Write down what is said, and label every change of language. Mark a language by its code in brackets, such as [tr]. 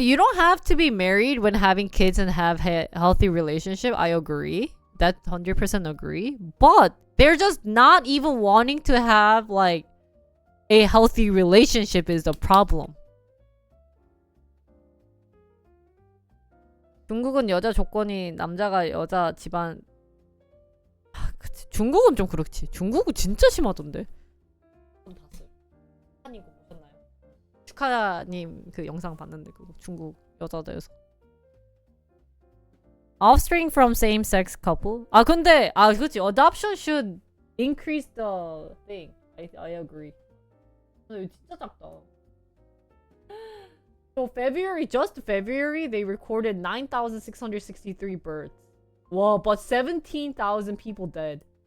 [en] You don't have to be married when having kids and have a healthy relationship. I agree. That 100% agree. But they're just not even wanting to have like a healthy relationship is the problem. [ko] 중국은 여자 조건이 남자가 여자 집안 그치. 중국은 좀 그렇지. 중국은 진짜 심하던데. 전 봤어요. 축하님 거 보셨나요? 축하님 그 영상 봤는데 그거 중국 여자들에서 [en] offspring from same-sex couple. [ko] 근데 그치. [en] Adoption should increase the thing. I agree. [ko] 이거 진짜 작다. [en] So just February, they recorded 9,663 births. Wow, but 17,000 people dead.